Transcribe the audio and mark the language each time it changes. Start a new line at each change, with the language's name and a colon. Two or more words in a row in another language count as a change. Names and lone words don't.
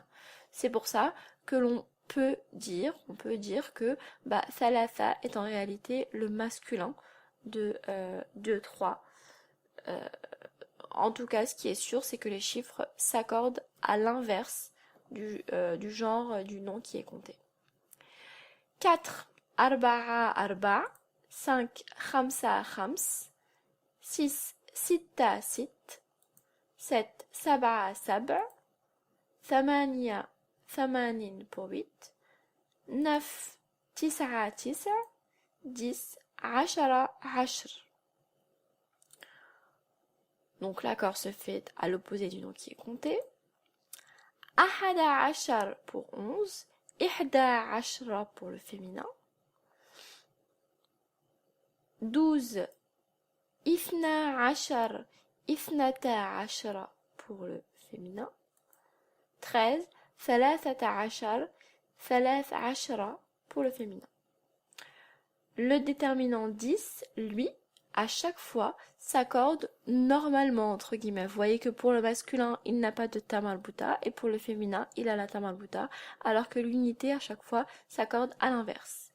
French: C'est pour ça que on peut dire que thalatha est en réalité le masculin de 3. En tout cas, ce qui est sûr, c'est que les chiffres s'accordent à l'inverse du genre du nom qui est compté. 4,
Arabic: أربعة أربع، 5، خمسة خمس، 6، ستة ست، 7، سبعة سبع، 8، ثمانين pour 8، 9، تسعة تسعة، 10، عشرة عشر.
French: Donc l'accord se fait à l'opposé du nom qui est compté.
Arabic: أحد عشر
French: pour 11,
Arabic: إحدى عشرة
French: pour le féminin, 12,
Arabic: إفنا عشر، إفنتا عشرة
French: pour le féminin,
Arabic: 13, ثلاثة عشر، ثلاث عشرة
French: pour le féminin. Le déterminant 10, lui, à chaque fois, s'accorde normalement, entre guillemets. Vous voyez que pour le masculin, il n'a pas de
Arabic: تاء مربوطة,
French: et pour le féminin, il a la
Arabic: تاء مربوطة,
French: alors que l'unité, à chaque fois, s'accorde à l'inverse.